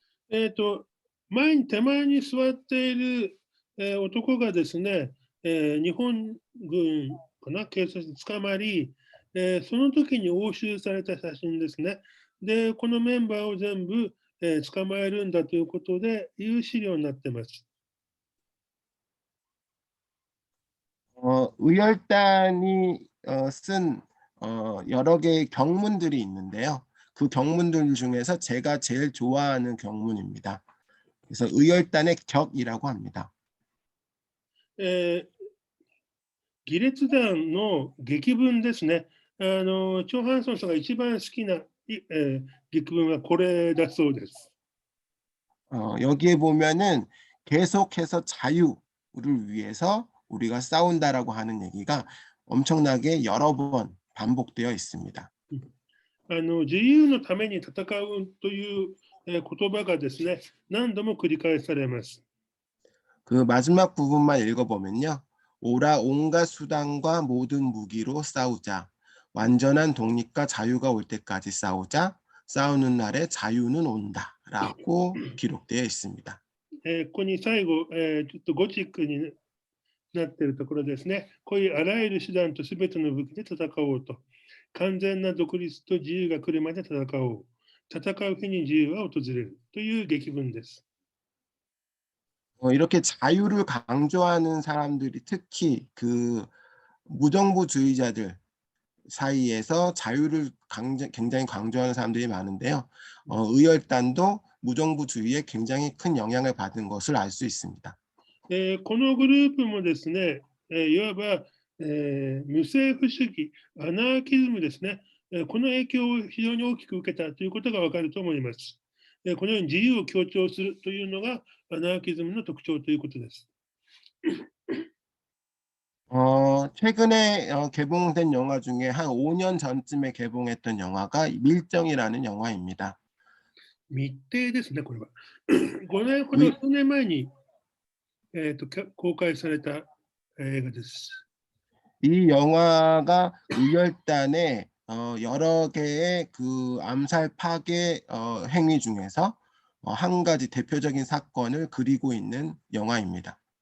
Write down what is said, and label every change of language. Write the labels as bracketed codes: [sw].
[ja] 手前に座っている、男がですね、日本軍かな警察に捕まり、その時に押収された写真ですね。で、このメンバーを全部、捕まえるんだということでいう資料になっています。 [ko] 의열단이 쓴 여러 개의 경문들이 있는데요. 그 경문들 중에서 제가 제일 좋아하는 경문입니다. 그래서 의열단의 격이라고 합니다. [ja] 議列団の劇文ですね。チョ・ハンソンさんが一番好きな、劇文はこれだそうです。 [ko] 여기에 보면은 계속해서 자유를 위해서 우리가 싸운다라고 하는 얘기가 엄청나게 여러 번 반복되어 있습니다. [ja] 自由のために戦うという言葉がですね、何度も繰り返されます。 [ko] 그 마지막 부분만 읽어보면요. 오라 온갖 수단과 모든 무기로 싸우자. 완전한 독립과 자유가 올 때까지 싸우자. 싸우는 날에 자유는 온다. 라고 기록되어 있습니다. [ja] ここに最後、ちょっとゴチックになっているところですね。こういうあらゆる手段とすべての武器で戦おうと。完全な独立と自由が来るまで戦おう。戦う日に自由は訪れるという劇文です。 [ko] 이렇게 자유를 강조하는 사람들이 특히 그 무정부주의자들 사이에서 자유를 굉장히 강조하는 사람들이 많은데요. 의열단도 무정부주의에 굉장히 큰 영향을 받은 것을 알 수 있습니다. [ja] このグループもですね、いわば、無政府主義、アナーキズムですね、この影響を非常に大きく受けたということがわかると思います。このように自由を強調するというのがアナーキズムの特徴ということです。 [ko] 최근에 개봉된 영화 중에 한 5년 전쯤에 개봉했던 영화가 밀정이라는 영화입니다. [ja] 密偵ですね、これは。 5年ほど、数年前に、公開された映画です。 [ko] 이 영화가 의열단의 여러 개의 그 암살 파괴 행위 중에서 한 가지 대표적인 사건을 그리고 있는 영화입니다.